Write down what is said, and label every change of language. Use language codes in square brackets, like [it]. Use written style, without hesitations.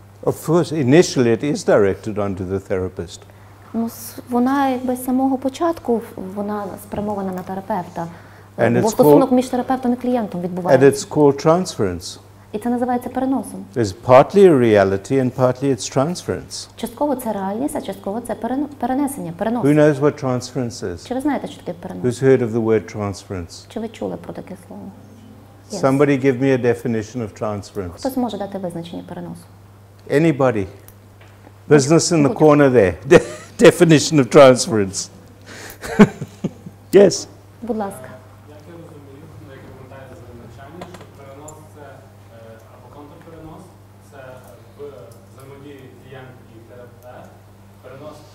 [en] Of course, initially it is directed onto the therapist. [uk] Ну, вона якби з самого початку вона спрямована на терапевта. [en] And [uk] Бо [en] it's [uk] стосунок між терапевтом і клієнтом [en] And [uk] відбувається. [en] it's called transference. [uk] І це називається переносом. [en] There's partly a reality and partly it's transference. [uk] Частково це реальність, а частково це перенесення, перенос. [en] Who knows what transference is? [uk] Чи ви знаєте, що таке перенос? [en] Who's heard of the word transference? [uk] Чи ви чули про таке слово? [en] Yes. Somebody give me a definition of transference. [uk] Хтось може дати визначення переносу? [en] Anybody? Business in the corner there. Definition of transference. Yes. [uk] Будь ласка. Як я розумію, як ви пам'ятаєте за навчання, що перенос це або контрперенос, це в взаємодії клієнт і терапевт, перенос